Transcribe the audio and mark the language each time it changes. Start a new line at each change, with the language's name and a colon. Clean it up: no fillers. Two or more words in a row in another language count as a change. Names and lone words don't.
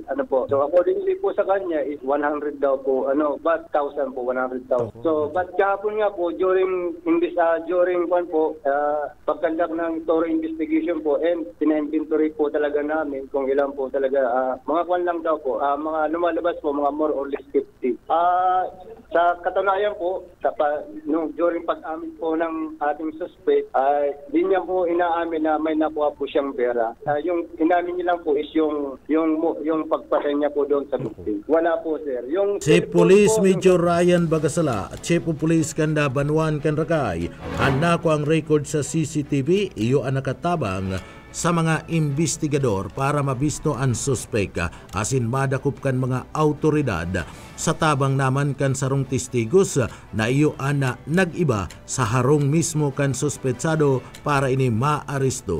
Filipino: So accordingly po sa kanya is 100 daw po, but 1,000 po, 100,000. So but kahapon nga po during pagkandak ng
English: thorough investigation
Filipino: po and pina-inventory po talaga namin kung ilan po talaga mga kwan lang daw po, mga lumalabas po mga
English: more or less
Filipino: 50. Sa katunayan po, during pag-amin po ng ating suspect, di niya po inaamin na may nakuha po siyang pera. Yung inamin niya lang po is yung pagpasay niya po doon sa victim. Wala po sir.
Bikol: Si Police Major Ryan Bagasala at Chief of Police Kanda Banuan Kanrakay, anako ang record sa CCTV, iyo ang nakatabang sa mga investigador para mabisto ang suspek asin madakop kan mga autoridad. Sa tabang naman kan sarong testigos na iyo ana nag-iba sa harong mismo kan suspetsado para ini maaresto.